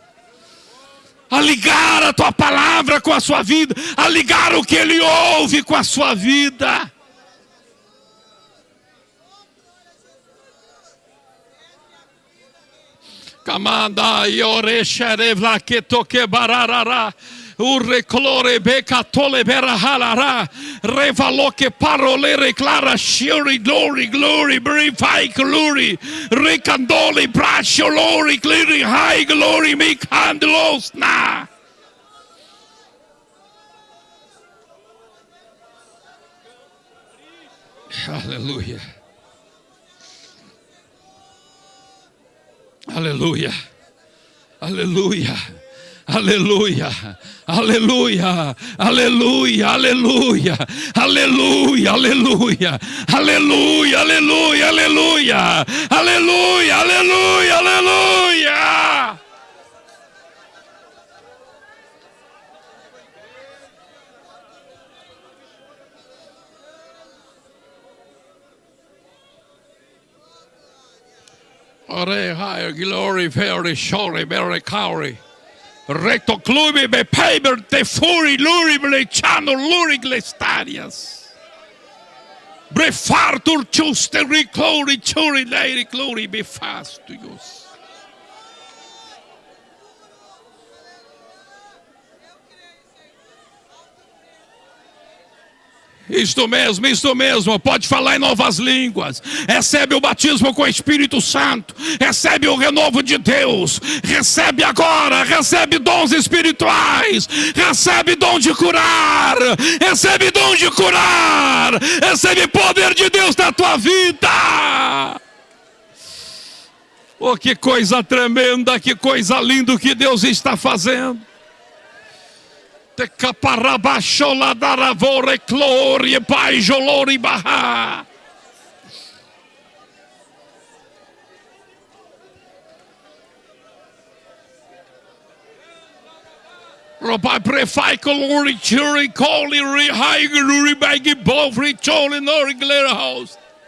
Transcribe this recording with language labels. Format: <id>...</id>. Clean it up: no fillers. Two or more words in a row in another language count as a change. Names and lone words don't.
<pt>A ligar a tua palavra com a sua vida. A ligar o que ele ouve com a sua vida. Camanda yore sherevla que toque bararara. Urre clore beca tole berahalara. Revalo que parole reclara shiri glory glory brifai glory. Recandole brasho glory glory high glory me candelos na. Aleluia. Aleluia. Aleluia. Aleluia, aleluia, aleluia, aleluia, aleluia, aleluia, aleluia, aleluia, aleluia, aleluia, aleluia, aleluia. Ore higher glory, very sorry, very cowry. Recto clube be paper te furi luri brechando luri glestarias. Brefartur chuste reclori churi lady glory be fast to use. Isto mesmo, pode falar em novas línguas, recebe o batismo com o Espírito Santo, recebe o renovo de Deus, recebe agora, recebe dons espirituais, recebe dom de curar, recebe dom de curar, recebe poder de Deus na tua vida. Oh, que coisa tremenda, que coisa linda que Deus está fazendo. Te caparabashola daravore clori pai jolori baha. Robai prefai colori churi coli ri high guri bagi bovri choli nori glera house.</pt>